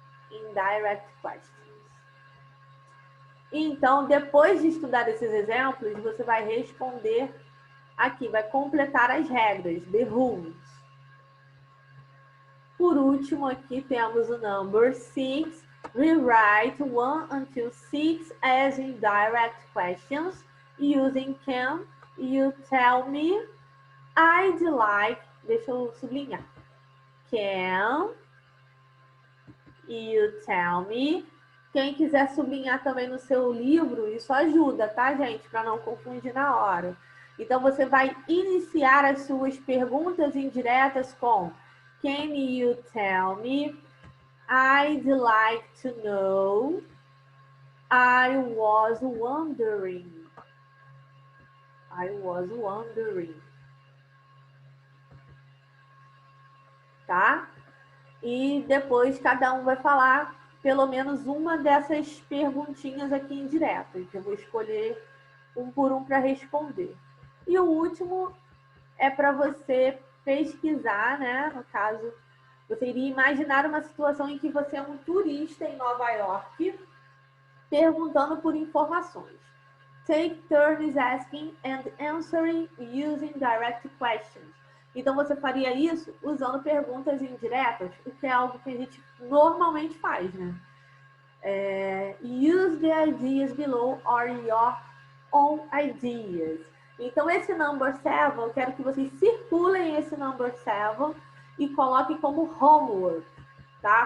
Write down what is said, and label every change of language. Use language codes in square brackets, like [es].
[en] Indirect questions. [pt] Então, depois de estudar esses exemplos, você vai responder aqui, vai completar as regras, [en] the rules. [pt] Por último, aqui temos o [en] number 6. Rewrite 1 until 6 as indirect questions using can, you tell me, I'd like, [pt] deixa eu sublinhar, [en] can, you tell me. [pt] Quem quiser sublinhar também no seu livro, isso ajuda, tá, gente? Para não confundir na hora. Então, você vai iniciar as suas perguntas indiretas com [en] Can you tell me? I'd like to know. I was wondering. I was wondering. [pt] Tá? E depois cada um vai falar pelo menos uma dessas perguntinhas aqui indiretas. Eu vou escolher um por um para responder. E o último é para você pesquisar, né? No caso, você iria imaginar uma situação em que você é um turista em Nova York perguntando por informações. [en] Take turns asking and answering using direct questions. [pt] Então, você faria isso usando perguntas indiretas, o que é algo que a gente normalmente faz, né? [en] Use the ideas below or your own ideas. [pt] Então, esse [en] number 7, [pt] eu quero que vocês circulem esse number 7 e coloquem como homework, tá?